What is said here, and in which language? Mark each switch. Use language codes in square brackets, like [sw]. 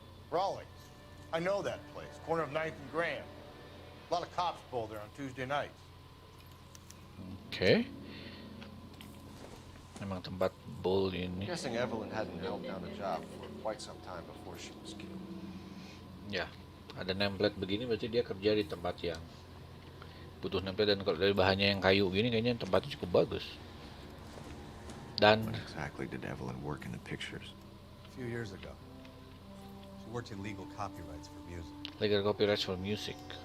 [en] Rawlings. I know that place. Corner of 9th and Grand. A lot of cops bowl there on Tuesday nights. [id] Oke. Memang tempat bowl [en] I'm [id] ini. [en] guessing Evelyn hadn't held down a job for quite some time before she was killed. [id] Ya, ada template begini berarti dia kerja di tempat yang butuh template, dan kalau dari bahannya yang kayu gini kayaknya tempatnya cukup bagus. Dan [en] When exactly did Evelyn work in the pictures? A few years ago. She worked in legal copyrights for music. legal copyrights for music.